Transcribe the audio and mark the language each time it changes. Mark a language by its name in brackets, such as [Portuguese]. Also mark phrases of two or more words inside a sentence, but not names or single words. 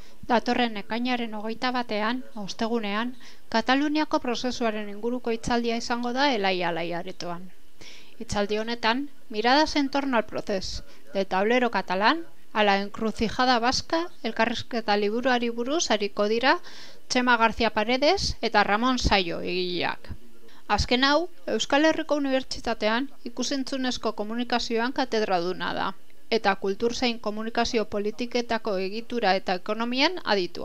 [Basque] Datorren ekainaren 21ean, ostegunean, Kataluniako prozesuaren inguruko hitzaldia izango da Elai aretoan. Hitzaldi honetan, [Spanish] miradas en torno al proces, del tablero catalán a la encrucijada vasca, [Basque] elkarrizketa liburuari buruz ariko dira Txema García Paredes eta Ramon Saio egileak. Azken hau, Euskal Herriko Unibertsitatean ikusentzunezko komunikazioan katedraduna da, eta kultur zein komunikazio politiketako egitura eta ekonomian aditua.